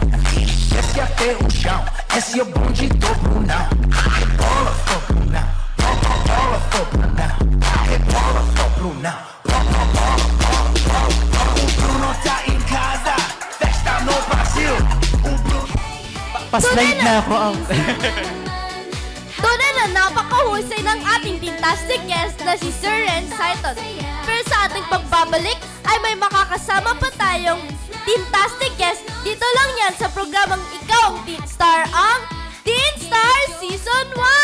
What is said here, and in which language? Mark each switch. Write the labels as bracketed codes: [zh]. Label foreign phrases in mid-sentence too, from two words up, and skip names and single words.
[pt] Desce até o chão, esse é o bonde do Brunão. Bola pro Brunão, bola pro Brunão. Bola pro Brunão, o Bruno tá em casa, festa no Brasil. O Bruno... [tl] Paslide na ako. Tunay na napakahusay ng ating [en] fantastic guest [tl] na si Sir Renz Saiton. Pero sa ating pagbabalik ay may makakasama pa tayong [en] fantastic guest. [tl] Dito lang yan sa programang Ikaw ang Teen Star, ang Teen Star Season 1!